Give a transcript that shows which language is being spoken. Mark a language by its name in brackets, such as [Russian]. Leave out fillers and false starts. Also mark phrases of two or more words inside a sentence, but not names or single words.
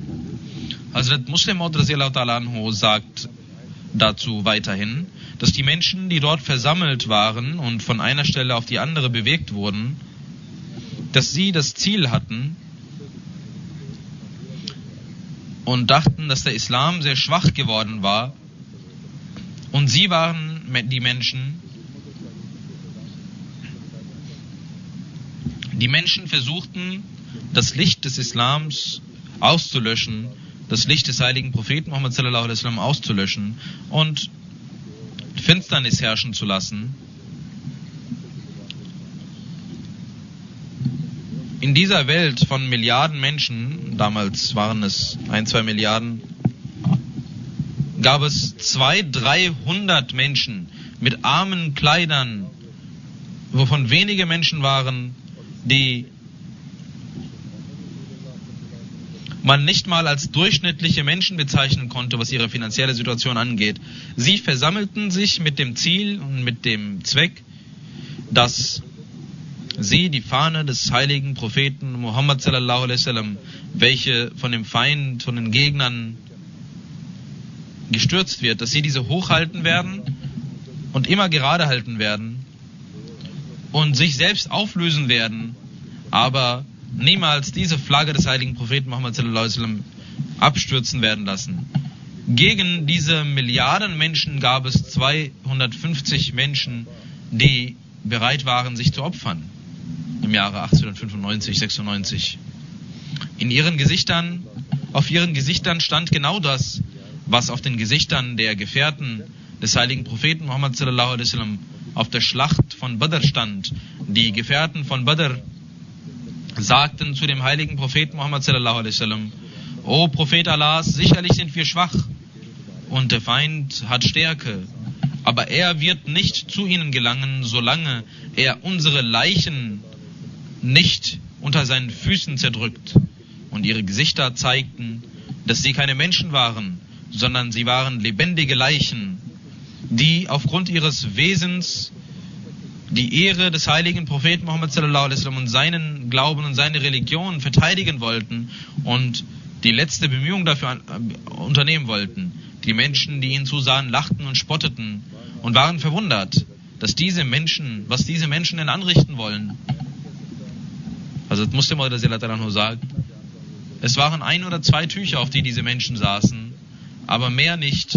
[German] Hazrat Muslim Maud [Arabic] رضي الله تعالى عنه [German] sagt dazu weiterhin, dass die Menschen, die dort versammelt waren und von einer Stelle auf die andere bewegt wurden, dass sie das Ziel hatten und dachten, dass der Islam sehr schwach geworden war. Und sie waren die Menschen, versuchten, das Licht des Islams auszulöschen, das Licht des heiligen Propheten Muhammad [Arabic] صلى الله عليه وسلم [German] auszulöschen und Finsternis herrschen zu lassen. In dieser Welt von Milliarden Menschen, damals waren es 1-2 Milliarden, gab es 200-300 Menschen mit armen Kleidern, wovon wenige Menschen waren, die man nicht mal als durchschnittliche Menschen bezeichnen konnte, was ihre finanzielle Situation angeht. Sie versammelten sich mit dem Ziel und mit dem Zweck, dass sie die Fahne des heiligen Propheten Muhammad [Arabic] صلى الله عليه وسلم, [German] welche von dem Feind, von den Gegnern gestürzt wird, dass sie diese hochhalten werden und immer gerade halten werden und sich selbst auflösen werden, aber niemals diese Flagge des heiligen Propheten Muhammad [Arabic] صلى الله عليه وسلم [German] abstürzen werden lassen. Gegen diese Milliarden Menschen gab es 250 Menschen, die bereit waren, sich zu opfern. Im Jahre 1895, 96. Auf ihren Gesichtern stand genau das, was auf den Gesichtern der Gefährten des heiligen Propheten Muhammad [Arabic] صلى الله عليه وسلم [German] auf der Schlacht von Badr stand. Die Gefährten von Badr sagten zu dem heiligen Propheten Muhammad [Arabic] صلى الله عليه وسلم: [German] O Prophet Allahs, sicherlich sind wir schwach und der Feind hat Stärke, aber er wird nicht zu ihnen gelangen, solange er unsere Leichen nicht unter seinen Füßen zerdrückt. Und ihre Gesichter zeigten, dass sie keine Menschen waren, sondern sie waren lebendige Leichen, die aufgrund ihres Wesens die Ehre des heiligen Propheten Muhammad [Arabic] صلى الله عليه وسلم [German] und seinen Glauben und seine Religion verteidigen wollten und die letzte Bemühung dafür unternehmen wollten. Die Menschen, die ihnen zusahen, lachten und spotteten und waren verwundert, was diese Menschen denn anrichten wollen. Also Muslim radhiyallahu sagt, es waren 1 oder 2 Tücher, auf die diese Menschen saßen, aber mehr nicht.